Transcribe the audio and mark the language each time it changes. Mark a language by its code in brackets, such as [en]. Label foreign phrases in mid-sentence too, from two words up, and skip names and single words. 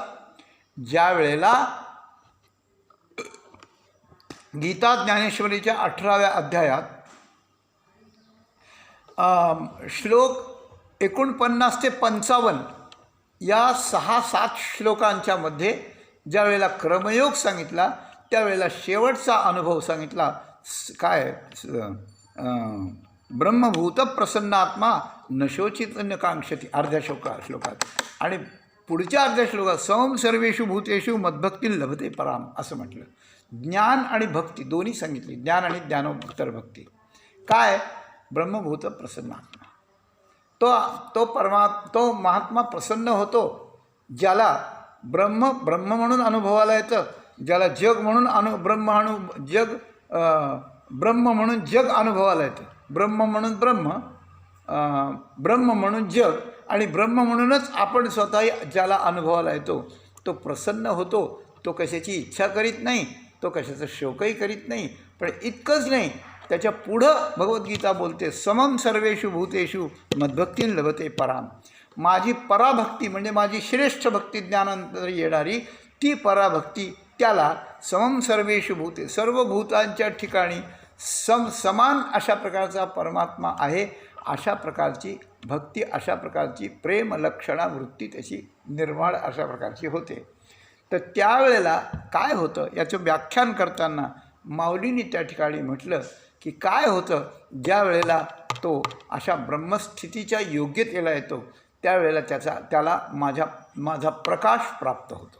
[mr] ज्या वेळेला गीता ज्ञानेश्वरीच्या 18व्या अध्यायात श्लोक 49 ते 55 या 6-7 श्लोकांच्या मध्ये ज्या वेळेला क्रमयोग सांगितला त्यावेळेला शेवटचा अनुभव सांगितला काय [sa] ब्रह्मभूत प्रसन्नात्मा नशोचित न कांक्षती [mr] अर्ध्या श्लोकात आणि पुढच्या अर्ध्या श्लोकात [sa] समम सर्वेषु भूतेषु मद्भक्ती लभते पराम [mr] असं म्हटलं. ज्ञान आणि भक्ती दोन्ही सांगितली, ज्ञान आणि ज्ञानोत्तर भक्ती. काय [sa] ब्रह्मभूत प्रसन्नात्मा [mr] तो महात्मा प्रसन्न होतो ज्याला ब्रह्म म्हणून अनुभवाला येतं, ज्याला जग म्हणून ब्रह्म म्हणून जग अनुभवाला येतं. ब्रह्म म्हणून ब्रह्म म्हणून जग आणि ब्रह्म म्हणूनच आपण स्वतः ज्याला अनुभवाला येतो तो प्रसन्न होतो. तो कशाची इच्छा करीत नाही, तो कशाचं शोकही करीत नाही. पण इतकंच नाही, त्याच्या पुढं भगवद्गीता बोलते [sa] समम सर्वेषु भूतेषु मद्भक्तीं लभते पराम. [mr] माझी पराभक्ती म्हणजे माझी श्रेष्ठ भक्ती ज्ञानानंतर येणारी ती पराभक्ती त्याला [sa] समम सर्वेषु भूते [mr] सर्व भूतांच्या ठिकाणी समान अशा प्रकारचा परमात्मा आहे. अशा प्रकारची भक्ती, अशा प्रकारची प्रेम लक्षणा वृत्ती त्याची निर्माण अशा प्रकारची होते. तर त्यावेळेला काय होतं याचं व्याख्यान करताना माऊलींनी त्या ठिकाणी म्हटलं की काय होतं ज्या वेळेला तो अशा ब्रह्मस्थितीच्या योग्यतेला येतो त्यावेळेला त्याला माझा प्रकाश प्राप्त होतो.